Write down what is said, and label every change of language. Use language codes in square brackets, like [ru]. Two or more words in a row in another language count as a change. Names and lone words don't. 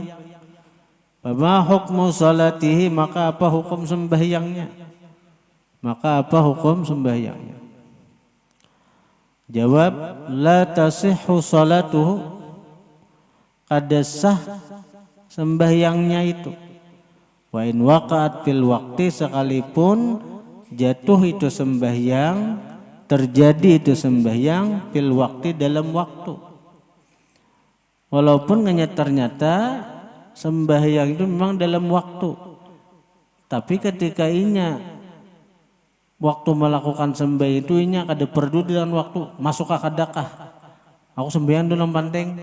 [ar] فما حكم صلاته, [id] maka apa hukum sembahyangnya? Maka apa hukum sembahyangnya? Jawab, [ar] لا تصح صلاته, [bjn] kada sah sembahyangnya itu. [ar] وإن وقعت في الوقت, [id] sekalipun jatuh itu sembahyang, terjadi itu sembahyang [ar] في الوقت, [id] dalam waktu. [bjn] Walaupun ternyata sembahyang itu memang dalam waktu, tapi ketika inya waktu melakukan sembahyang itu inya kada perlu dengan waktu, masuk akadakah aku sembahyang dulu penting.